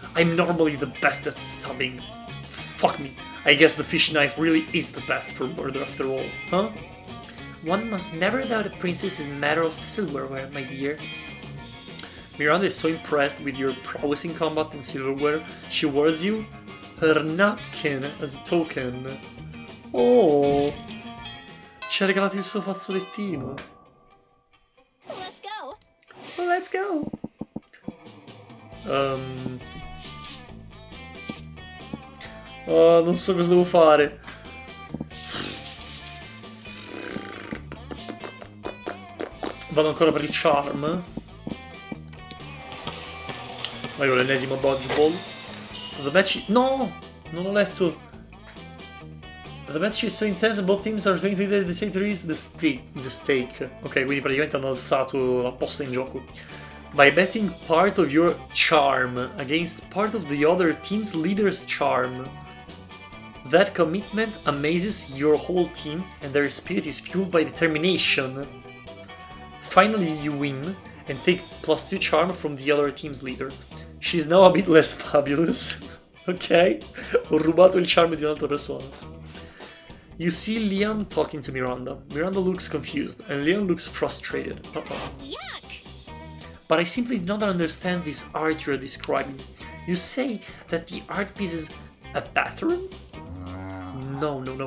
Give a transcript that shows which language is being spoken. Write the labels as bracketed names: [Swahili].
[English] I'm normally the best at stabbing. Fuck me. I guess the fish knife really is the best for murder after all, huh? One must never doubt a princess's matter of silverware, my dear. Miranda is so impressed with your prowess in combat and silverware, she awards you her napkin as a token. [Italian] Oh, ci ha regalato il suo fazzolettino. [English] Let's go. Let's go. [Italian] Non so cosa devo fare. Vado ancora per il charm. Vai con l'ennesimo dodgeball. [English] The match... [Italian] No! Non ho letto. [English] The match is so intense, both teams are trying to decide to raise the stake. [Italian] Ok, quindi praticamente hanno alzato la posta in gioco. [English] By betting part of your charm against part of the other team's leader's charm. That commitment amazes your whole team and their spirit is fueled by determination. Finally you win and take +2 charm from the other team's leader. She's now a bit less fabulous. Ok? [Italian] Ho rubato il charm di un'altra persona. [English] You see Liam talking to Miranda. Miranda looks confused and Liam looks frustrated. Yuck! But I simply do not understand this art you're describing. You say that the art piece is a bathroom? No.